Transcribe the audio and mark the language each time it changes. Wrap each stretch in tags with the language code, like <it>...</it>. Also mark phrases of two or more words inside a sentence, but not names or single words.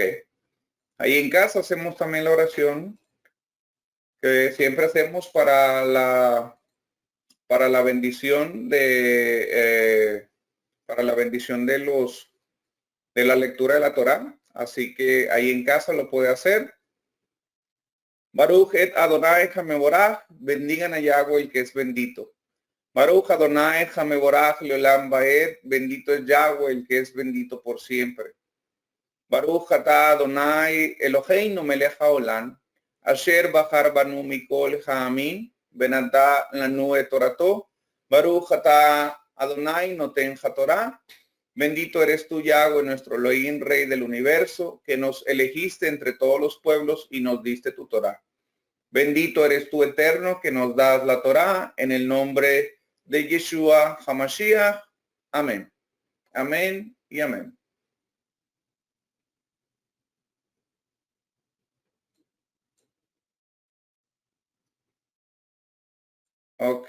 <es>Ahí en casa hacemos también la oración que siempre hacemos para la bendición de de la lectura de la Torá. Así que ahí en casa lo puede hacer.</es> <he>ברוך את אדני המברך,</he> <es>bendigan a Yahweh el que es bendito.</es> <he>ברוך אדני המברך לעולם ועד,</he> <es>bendito es Yahweh el que es bendito por siempre.</es> <he>ברוך אתה אדני אלהינו מלך העולם אשר בחר בנו מכל העמים ונתן לנו את תורתו. ברוך אתה אדני נותן התורה.</he> <es>Bendito eres tú, Yahweh, nuestro Elohim, Rey del universo, que nos elegiste entre todos los pueblos y nos diste tu Torá. Bendito eres tú, Eterno, que nos das la Torá, en el nombre de</es> <he>ישוע המשיח.</he> <es>Amén. Amén y amén. Ok.</es>